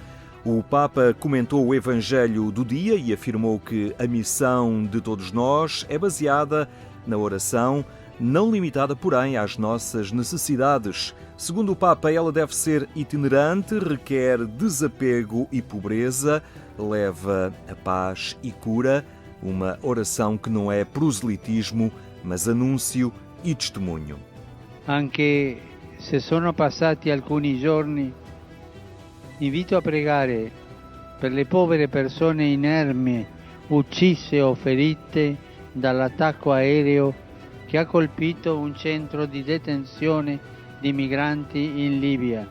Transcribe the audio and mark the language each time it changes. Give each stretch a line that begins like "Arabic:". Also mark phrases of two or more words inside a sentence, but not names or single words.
Portuguese: O Papa comentou o Evangelho do dia e afirmou que a missão de todos nós é baseada na oração, não limitada, porém, às nossas necessidades. Segundo o Papa, ela deve ser itinerante, requer desapego e pobreza, leva a paz e cura, uma oração que não é proselitismo, mas anúncio e testemunho.
Italian: Anche se sono passati alcuni giorni, invito a pregare per le povere persone inermi, uccise o ferite dall'attacco aereo che ha colpito un centro di detenzione di migranti in Libia.